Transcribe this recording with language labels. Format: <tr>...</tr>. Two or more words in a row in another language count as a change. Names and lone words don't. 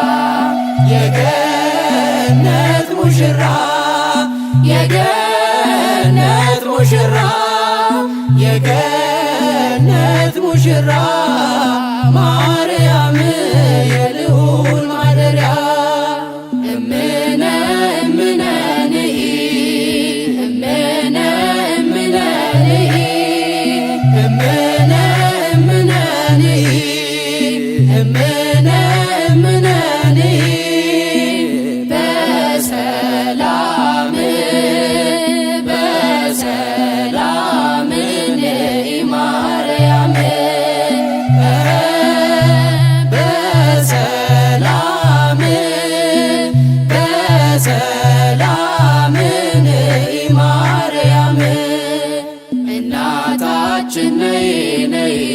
<am>የገነት ሙሽራ የገነት ሙሽራ የገነት ሙሽራ ማርያም የልዑል ማደሪያ</am> <ti>እምነ እምነ ንኢ እምነ እምነ ንኢ እምነ እምነ ንኢ እምነ እምነ ንኢ በሰላም በሰላም ንኢ ማርያም በሰላም በሰላም ንኢ ማርያም</ti> <am>እናታችን ነይ ነይ</am>